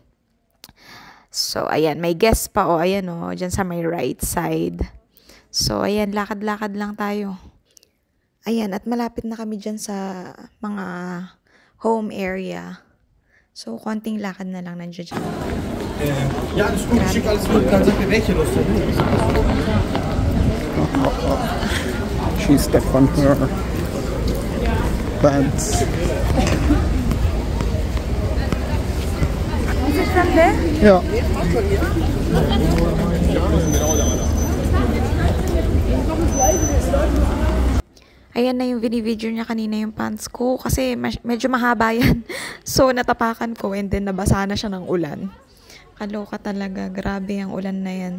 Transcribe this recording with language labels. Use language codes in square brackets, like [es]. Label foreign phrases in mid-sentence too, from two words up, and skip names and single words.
[tl] So, ayan. May guest pa o. Ayan o. Dyan sa may [en] right side. [tl] So, ayan. Lakad-lakad lang tayo. Ayan. At malapit na kami dyan sa mga home area. So, konting lakad na lang nandiyan dyan. [de] Ja, das ist gut. Ich schicke alles mit. Dann sagt ihr, welche Lust ihr [en] She stepped on her pants. Is it from there? [de] Ja. [tl] Ayan na yung video niya kanina yung pants ko kasi medyo mahaba yan. So, natapakan ko [en] and then [tl] nabasa na siya ng ulan. Kaloka talaga. Grabe ang ulan na yan.